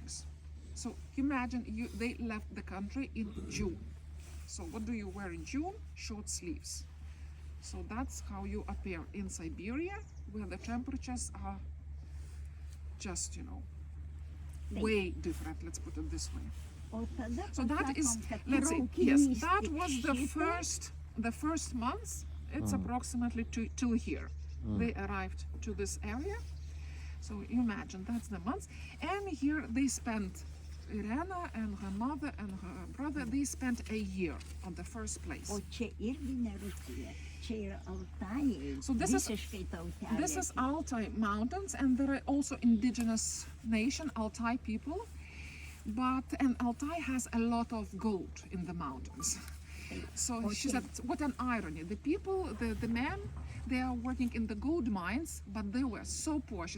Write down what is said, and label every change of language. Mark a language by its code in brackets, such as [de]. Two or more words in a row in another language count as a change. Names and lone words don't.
[en] So imagine they left the country in June. So what do you wear in June? Short sleeves. So that's how you appear in Siberia, where the temperatures are just, way different, let's put it this way. [lt] O tada [en] So that is, [lt] pasakom, kad [en] let's say, [lt] traukinys [en] yes, that [lt] tik [en] was [lt] šitas. [en] the first month. It's approximately till here. They arrived to this area. So you imagine that's the month. And here they spent, Irena and her mother and her brother, they spent a year on the first place. [lt] O čia irgi ne Rusija. Čia yra Altajai. [en] So this is- [lt] Visiškai tautelė. [en] This is Altai Mountains, and there are also indigenous nation, Altai people. And Altai has a lot of gold in the mountains. So she said, what an irony. The people, the men, they are working in the gold mines, but they were so poor.